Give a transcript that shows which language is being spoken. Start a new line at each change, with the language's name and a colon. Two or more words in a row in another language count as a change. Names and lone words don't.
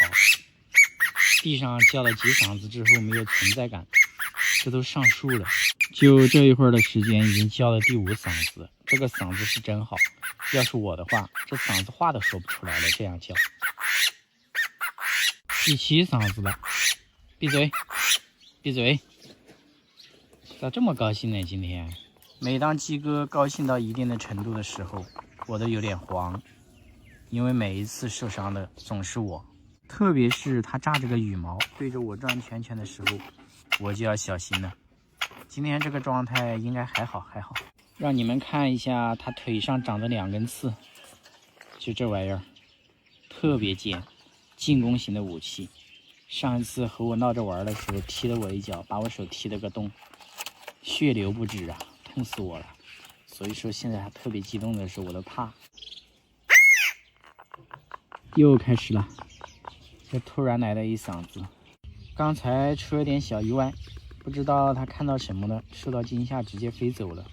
Chinese: 地上叫了幾嗓子之後沒有存在感，這都上樹了，就這一會兒的時間已經叫了第5嗓子，這個嗓子是真好。要是我的話，這嗓子話都說不出來了，這樣叫。第7嗓子了，閉嘴，閉嘴！咋這麼高興呢？今天，每當雞哥高興到一定的程度的時候，我都有點慌，因為每一次受傷的總是我，特別是他炸着個羽毛對着我轉圈圈的時候，我就要小心了。今天這個狀態應該還好，還好。讓你們看一下他腿上長的2根刺，就這玩意兒，特別尖，進攻型的武器。上一次和我鬧着玩的時候踢了我一腳，把我手踢了個洞，血流不止啊，痛死我了。所以說現在他特別激動的時候我都怕。又開始了，這突然來了一嗓子，剛才出了點小意外，不知道他看到什麼了，受到驚嚇直接飛走了。